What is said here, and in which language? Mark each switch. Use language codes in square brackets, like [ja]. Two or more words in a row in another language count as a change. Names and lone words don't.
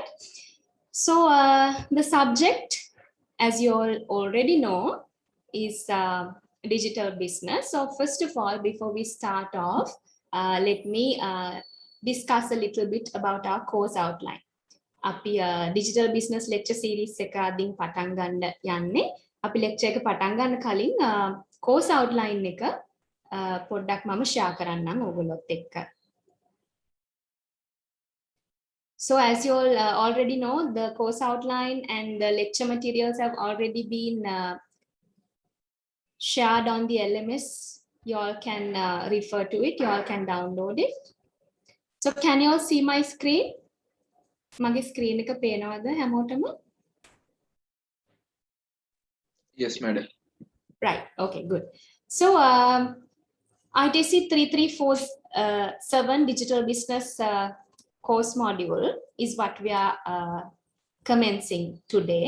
[en] So the subject, as you all already know, is digital business. So first of all, before we start off, let me discuss a little bit about our course outline. [si] අපි [en] digital business lecture series [si] එක අදින් පටන් ගන්න යන්නේ. අපි lecture එක පටන් ගන්න කලින් [en] course outline [si] එක පොඩ්ඩක් මම share කරන්නම් ඕගොල්ලොත් එක්ක. [en] So as you all already know, the course outline and the lecture materials have already been shared on the LMS. You all can refer to it. You all can download it. So can you all see my screen? [si] මගේ screen එක පේනවද හැමෝටම? [en] Yes, madam. Right. Okay, good. So ITC 3347 digital business course module is what we are commencing today.